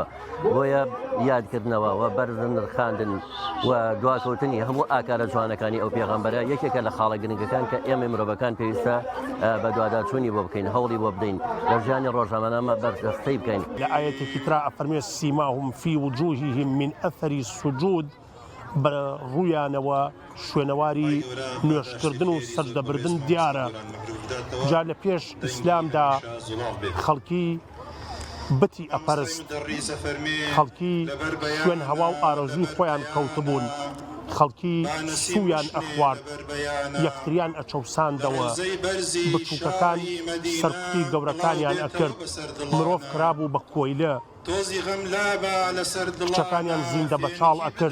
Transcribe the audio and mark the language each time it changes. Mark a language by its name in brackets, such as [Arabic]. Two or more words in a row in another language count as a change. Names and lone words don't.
[Central Kurdish] بۆیە یادکردنەوە و بەرزن نرخاندن و دواکەوتنی هەموو ئاکارە جوانەکانی ئەو پێغەمبەرە یەکێکە لە خاڵە گرنگەکان کە ئێمە مرۆڤەکان پێویستە بە دوواداچوونی بۆ بکەین هەوڵی بۆ بدەین لە ژیانی ڕۆژنامەمە بەردەستەی بکەین. لە ئاەتێکی ترا ئەفەرمێ [Arabic] سیماهم في وجوههم من أثر السجود [Central Kurdish] بە ڕوویانەوە شوێنەواری نوێشکردن و سەردەبردن دیارە. جا لە پێش ئیسلامدا خەڵکی بتی ئەپەرست خەڵکی شوێن هەوا و ئارەزوی خۆیان کەوتبوون خەڵکی سویان ئەخوارد یەکتریان ئەچەوساندەوە بچووکەکان سەرکوتی گەورەکانیان ئەکرد مرۆڤ کرابوو بە کۆیلە کچەکانیان زیندە بەچاڵ ئەکرد.